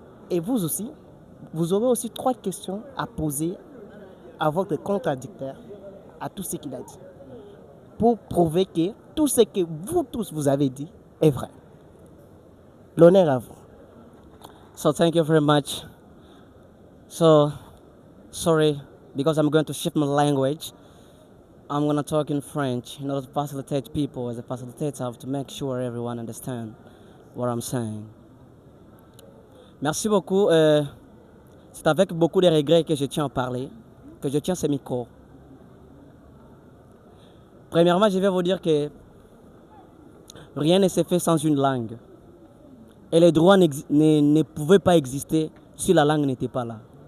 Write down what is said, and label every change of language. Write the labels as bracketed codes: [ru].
[fr] Et vous aussi, vous aurez aussi 3 questions à poser à votre contradicteur à tout ce qu'il a dit, pour prouver que tout ce que vous tous vous avez dit est vrai. L'honneur à vous. [en] So thank you very much. So, sorry, because I'm going to shift my language. I'm going to talk in French in order to facilitate people. As a facilitator, I have to make sure everyone understands what I'm saying. [fr] Merci beaucoup. C'est avec beaucoup de regrets que je tiens à parler, que je tiens ce micro. Premièrement, je vais vous dire que rien ne se fait sans une langue. Et les droits ne pouvaient pas exister si la langue n'était pas là.